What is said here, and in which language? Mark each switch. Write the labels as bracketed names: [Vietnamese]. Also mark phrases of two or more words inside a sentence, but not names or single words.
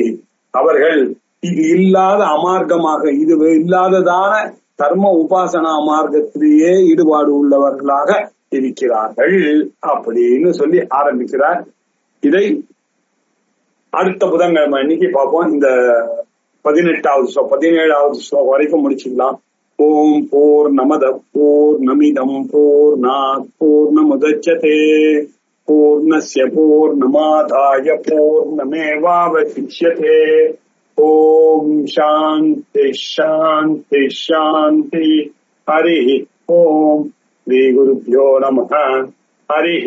[Tamil] அவர்கள் இது இல்லாத அமார்க்கமாக, இது இல்லாததான கர்ம உபாசனா மார்க்கத்திலேயே ஈடுபாடு உள்ளவர்களாக இருக்கிறார்கள் அப்படின்னு சொல்லி ஆரம்பிக்கிறார். இதை அடுத்த புதன்கிழமை இன்னைக்கு பார்ப்போம். இந்த 17வது ஸ்லோகம் வரைக்கும் முடிச்சுக்கலாம். [Sanskrit] ओम् पूर्णमदः पूर्णमिदं पूर्णात् पूर्णमुदच्यते पूर्णस्य पूर्णमादाय पूर्णमेवावशिष्यते. ओम् शान्तिः शान्तिः शान्तिः. हरि ओम्। श्री गुरुभ्यो नमः.